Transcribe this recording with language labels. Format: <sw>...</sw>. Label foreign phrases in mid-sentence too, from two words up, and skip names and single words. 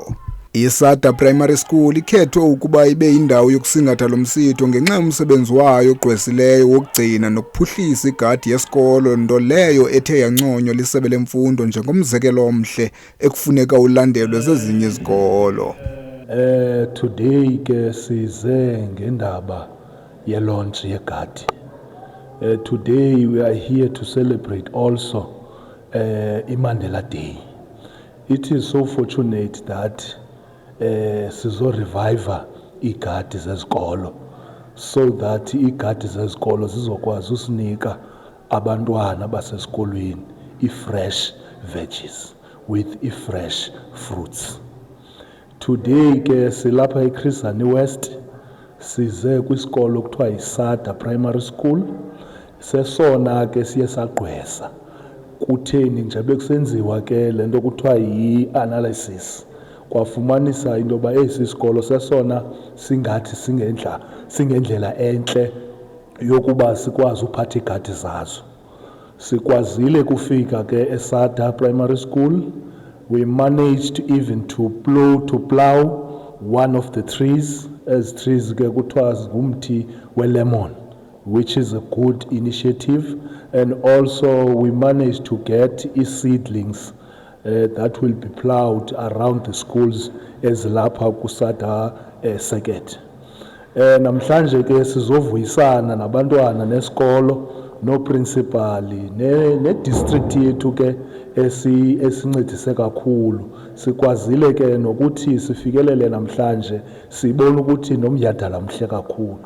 <xh>ISADA Primary School ikhethwe ukuba ibe yindawo yokusingatha lo msitho ngenxa yomsebenzi wayo ogqwesileyo wokugcina nokuphuhlisa igadi yesikolo, nto leyo ethe yanconywa lisebe lemfundo njengomzekelo omhle ekufuneka ulandelwe zezinye izikolo. Today ke size ngendaba ye-launch yegadi.</xh> <en>Today we are here to celebrate also iMandela Day. It is so fortunate that sizo revive</en> <xh>igadi zezikolo</xh> <en>so that</en> <xh>igadi zezikolo zizokwazi usinika abantwana basesikolweni</xh> <en>i-fresh veggies with i-fresh fruits.</en> <xh>Today ke silapha eChris Hani West, size kwisikolo kuthiwa iSADA Primary School. Sesona ke siye sagqwesa kutheni nje bekusenziwa ke lento kuthiwa yi-analysis, kwafumanisa into yoba esi sikolo sesona singathi singendlela entle yokuba sikwazi uphatha igadi zazo. Sikwazile kufika ke eSADA Primary School.</xh> <en>We managed even to plow one of the trees, as trees</en> <xh>ke kuthiwa ngumthi welemon,</xh> <en>which is a good initiative. And also we managed to get seedlings that will be plowed around the schools</en> <xh>ezilapha kuSADA Seket. Namhlanje ke sizovuyisana nabantwana nesikolo noprincipali ne-district yethu ke esincedise kakhulu. Sikwazile ke nokuthi sifikelele namhlanje sibona ukuthi nomyadala mhle kakhulu.</xh>